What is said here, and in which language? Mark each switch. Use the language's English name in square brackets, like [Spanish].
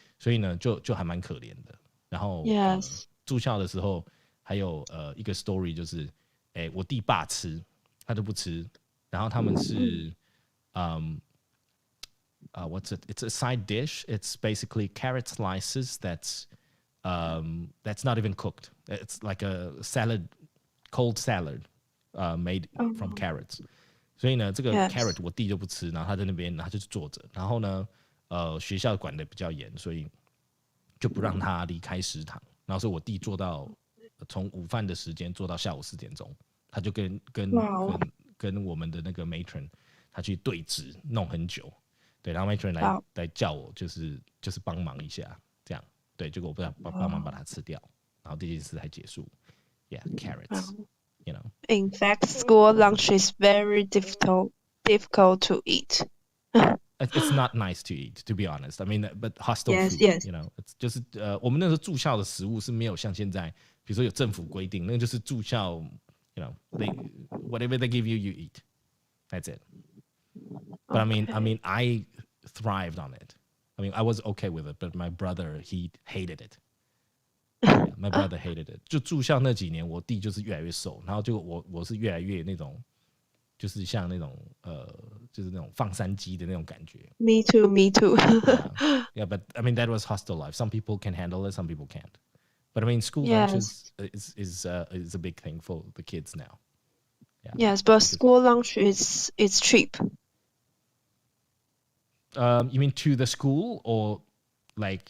[Chinese] 所以呢，就还蛮可怜的。然后住校的时候还有一个 story 就是，我弟爸吃，他就不吃。然后他们是 [English] what's it? It's a side dish. It's basically carrot slices that's not even cooked. It's like a salad, cold salad, made from carrots. [Chinese] 所以呢，这个 carrot 我弟就不吃，然后他在那边，他就是坐着。然后呢，学校管的比较严，所以就不让他离开食堂。然后所以我弟做到从午饭的时间做到下午4点钟，他就跟我们的那个 matron 他去对峙，弄很久。对，然后 matron 来叫我，就是帮忙一下，这样。对，结果我帮忙把它吃掉，然后这件事才结束。 [English] Yeah, carrots. You know. In fact, school lunch is very difficult to eat. It's not nice to eat, to be honest. I mean, but hostel food, you know, it's [Chinese] 就是我们那时候住校的食物是没有像现在，比如说有政府规定，那个就是住校 [English] you know, whatever they give you, you eat. That's it. But I mean, I thrived on it. I mean, I was okay with it, but my brother, he hated it. Yeah, my brother hated it. [Chinese] 就住校那几年，我弟就是越来越瘦，然后就我是越来越那种，就是像那种就是那种放山鸡的那种感觉。 [English] Me too. Yeah, but I mean that was hostel life. Some people can handle it, some people can't. But I mean, school lunch is a big thing for the kids now. Yeah. Yes, but school lunch is cheap. You mean to the school or like